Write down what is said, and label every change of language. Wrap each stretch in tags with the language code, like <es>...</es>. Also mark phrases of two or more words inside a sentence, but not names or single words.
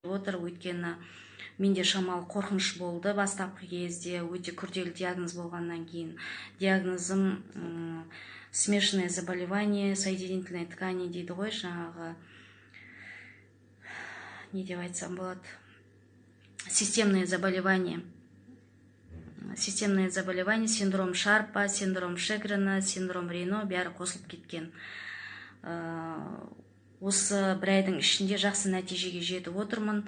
<kk>отыр, өйткені менде шамалы қорқыныш болды бастапқы кезде, өте күрделі диагноз болғаннан кейін.</kk> <ru>Диагнозым смешанное заболевание соединительной ткани</ru> <kk>дейді ғой, жаңағы не деп айтсам болады,</kk> <ru>системное заболевание, синдром Шарпа, синдром Шегрена, синдром Рейно</ru> <kk>бәрі қосылып кеткен. Осы бір айдың ішінде жақсы нәтижеге жетіп отырмын.</kk>